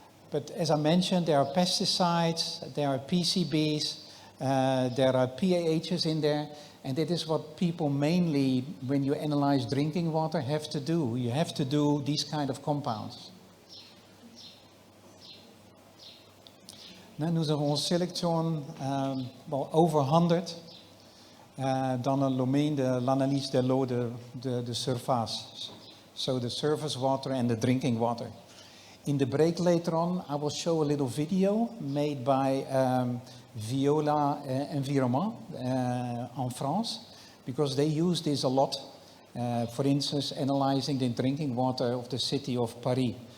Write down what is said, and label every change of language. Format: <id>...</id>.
<en>But as I mentioned, there are pesticides, there are PCBs, there are PAHs in there. And that is what people mainly, when you analyze drinking water, have to do. You have to do these kind of compounds.</en> <fr>Nous avons sélectionné</fr> <en>over 100</en> <fr>dans le domaine de l'analyse de l'eau de surface.</fr> <en>So the surface water and the drinking water. In the break later on, I will show a little video made by Viola Environnement in France, because they use this a lot. For instance, analyzing the drinking water of the city of Paris.</en>